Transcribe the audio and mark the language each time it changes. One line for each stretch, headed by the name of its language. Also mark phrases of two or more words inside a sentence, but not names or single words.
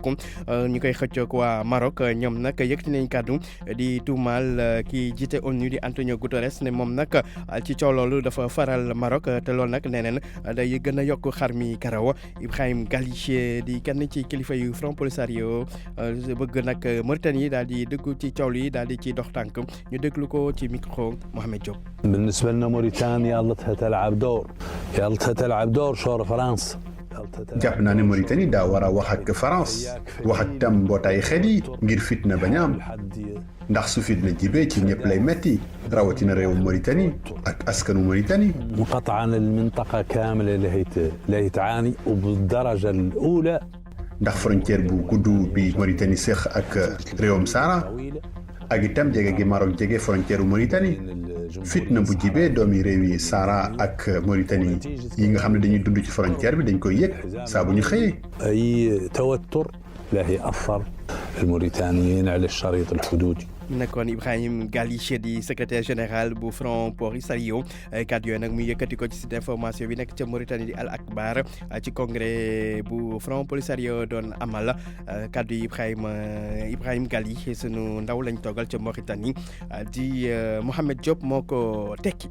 Wolof: ñu koy xëccoog waa Maroc ñoom nag yëkkati nañ kàddu di tuumaal ki jiite ONU di Antonio Guterres ne moom nag ci coow loolu dafa faral Maroc te loolu nag nee neen day gën a yokk xar mi karaw Ibrahim Galiché di kenn ci kilifa yu Front Polisario bëgg nag Mauritanie daal di dëggu ci coow yi daal di ci dox tànk ñu déglu ko ci micro محمد جوب.
Arabic: بالنسبة لنا موريتانيا يالتها تلعب دور شور فرنسا.
Wolof: jàpp naa ne Mauritanie daa war a wax ak France wax ak tam mbootaay xel yi ngir fitna bañ a am ndax su fitna jibee ci ñëpp lay metti rawatina réewu Mauritanie ak askanu Mauritanie.
Arabic: مقطعا المنطقة كاملة اللي تعاني وبالدرجة الأولى.
Wolof: ndax frontière bu gudd bi Mauritanie séq ak réewum Sahara ak itam jege gi Maroc jege frontière Mauritanie fitna bu jibee doomi réew yi Sahara ak Mauritanie yi nga xam ne dañuy dund ci frontière bi dañ koy yëg saa bu ñu xëyee.
Arabic: أي توتر لا يأثر الموريتانيين على الشريط الحدودي.
Wolof: mu nekkoon Ibrahima Gali di
French: secrétaire général
Wolof: bu Front Polisario kàddu yooyu nag mu yëkkati ko ci
French: site d'information
Wolof: bi nekk ca Mauritanie di Al Akbar ci congrès bu Front Polisario doon amal kàddu yi Ibrahima Gali sunu ndaw lañ toogal ca Mauritanie di Mohamed Diop moo ko tekki.